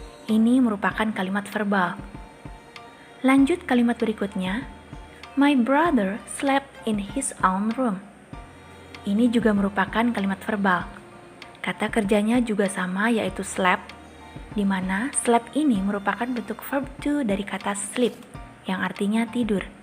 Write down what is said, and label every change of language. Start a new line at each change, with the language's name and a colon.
Indonesian: Ini merupakan kalimat verbal. Lanjut kalimat berikutnya,
English: my brother slept in his own room.
Indonesian: Ini juga merupakan kalimat verbal. Kata kerjanya juga sama yaitu slept, di mana slept ini merupakan bentuk verb to dari kata sleep, yang artinya tidur.